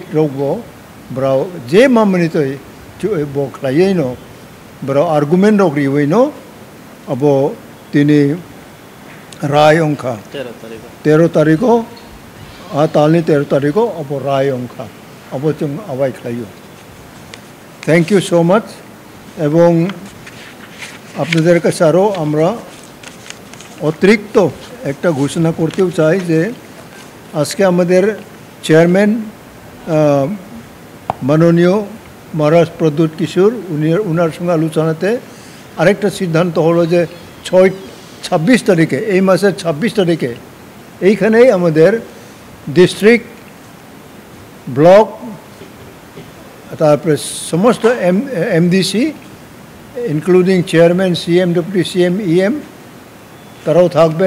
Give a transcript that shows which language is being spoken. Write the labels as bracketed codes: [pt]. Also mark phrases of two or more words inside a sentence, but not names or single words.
[brx] रोगबो ब्राउ जे मामनि तै बो खायैनो ब्राउ आर्गुमेंट रोगरिवैनो अब तिनि राय अंखा 13 तारिखो आ तालनि 13 तारिखो अब राय अंखा अब जों आवाय खायो [en] thank you so much [brx] एवं [bn] আপনাদের কাছে আরও আমরা অতিরিক্ত একটা ঘোষণা করতেও চাই যে আজকে আমাদের চেয়ারম্যান মাননীয় মহারাজ প্রদ্যুৎ কিশোর উনার সঙ্গে আলোচনাতে আরেকটা সিদ্ধান্ত হলো যে 26 তারিখে, এই মাসের 26 তারিখে এইখানেই আমাদের ডিস্ট্রিক্ট, ব্লক, তারপরে সমস্ত এমডিসি [en] including chairman, [bn] সিএম, [en] deputy CM, [bn] ইএম তারাও থাকবেন।